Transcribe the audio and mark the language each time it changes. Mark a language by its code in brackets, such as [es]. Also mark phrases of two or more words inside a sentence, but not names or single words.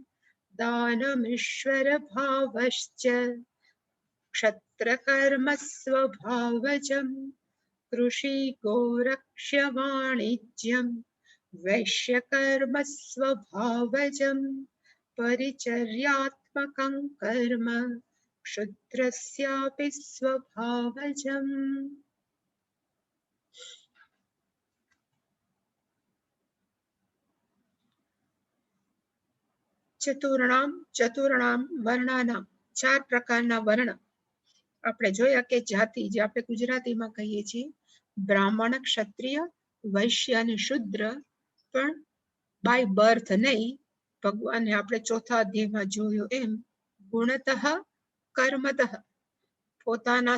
[sa] दानमीश्वरभावश्च क्षत्रकर्म स्वभावजं कृषि गोरक्ष्य वाणिज्यं वैश्यकर्म स्वभावजं परिचर्यात्मकं कर्म क्षुद्रस्यापि स्वभावजम्। चतुर्णाम वर्णानाम [gu] 4 પ્રકારના વર્ણ આપણે જોયા કે જાતિ જે આપણે ગુજરાતીમાં કહીએ છીએ બ્રાહ્મણ ક્ષત્રિય વૈશ્ય અને શુદ્ર પણ [en] by birth [gu] નહીં ભગવાને આપણે ચોથા અધ્યાયમાં જોયું એમ [sa] गुणतः कर्मतः [gu] પોતાના